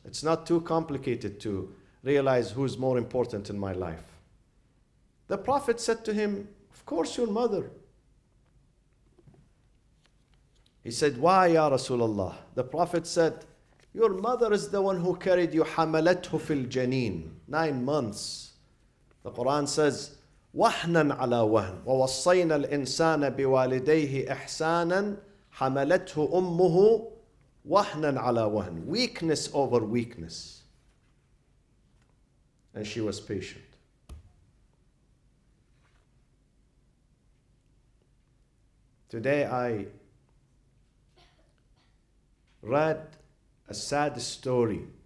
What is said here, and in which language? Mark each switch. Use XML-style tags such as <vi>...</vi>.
<en>It's not too complicated to realize who's more important in my life. The Prophet said to him, of course your mother. He said, why ya Rasulullah? The Prophet said, your mother is the one who carried you,</en> <ar>حَمَلَتْهُ فِي الْجَنِينَ,</ar> <en>9 months. The Quran says,</en> <ar>وَحْنًا عَلَى وَهْنٍ وَوَصَّيْنَا الْإِنسَانَ بِوَالِدَيْهِ إِحْسَانًا حَمَلَتْهُ أُمُّهُ وَحْنًا عَلَى وَهْنٍ.</ar> <en>Weakness over weakness. And she was patient. Today I read a sad story.</en>